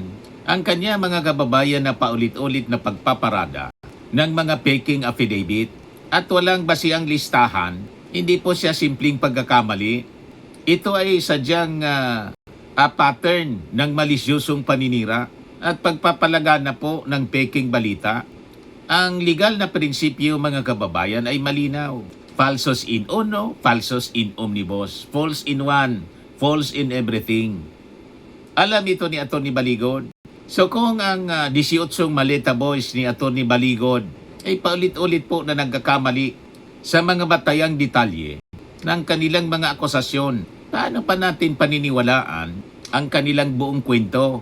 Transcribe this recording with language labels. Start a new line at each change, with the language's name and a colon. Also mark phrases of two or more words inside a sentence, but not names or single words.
Filipino: Ang kanya, mga kababayan, na paulit-ulit na pagpaparada ng mga peking affidavit at walang basiang listahan, hindi po siya simpleng pagkakamali. Ito ay sadyang pattern ng malisyosong paninira at pagpapalagana po ng peking balita. Ang legal na prinsipyo, mga kababayan, ay malinaw.
Latin: Falsos in uno, falsos in omnibus.
English: False in one, false in everything.
Filipino: Alam ito ni Atty. Baligod. So kung ang 18 Maleta Boys ni Atty. Baligod ay paulit-ulit po na nagkakamali sa mga batayang detalye ng kanilang mga akusasyon, paano pa natin paniniwalaan ang kanilang buong kwento?